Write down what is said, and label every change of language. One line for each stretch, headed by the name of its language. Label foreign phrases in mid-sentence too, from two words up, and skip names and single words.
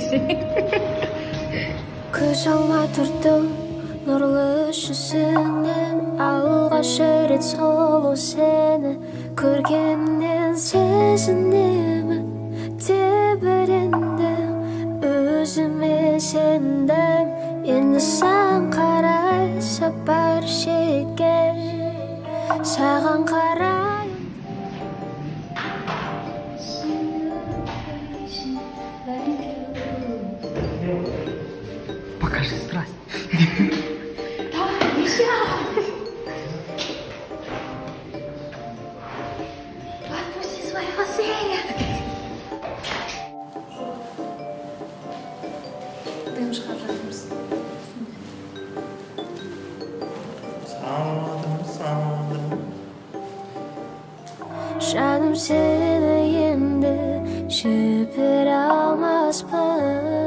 Kazakh: Көз алмай тұрдым нұрлы жүзіңнен, алғаш рет сұлу сені көргеннен сезінемін, тебірендім өзіме сендім, енді саған қарай сапар шеккен, саған қарай.
Russian: Покажи страсть. Да, нельзя. Отпусти своего зверя.
Kazakh: Дым шығарып жатырмыз. Жаным сені енді жібере алмаспын.